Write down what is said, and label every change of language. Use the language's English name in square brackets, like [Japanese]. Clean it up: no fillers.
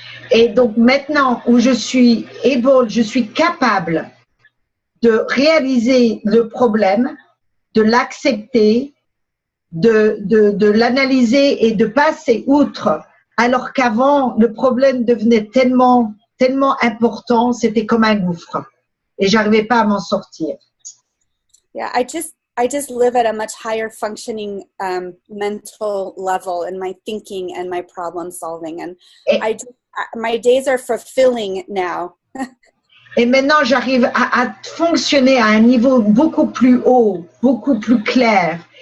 [French] Et donc maintenant où je suis capable de réaliser le problème, de l'accepter, de l'analyser et de passer outre, alors qu'avant le problème devenait tellement important, c'était comme un gouffre et j'arrivais pas à m'en sortir. [English] Yeah, I just live at a much higher functioning mental level in my thinking and my problem solving, and my days are fulfilling now. [French] Et maintenant, j'arrive à fonctionner à un niveau beaucoup plus haut, beaucoup plus clair.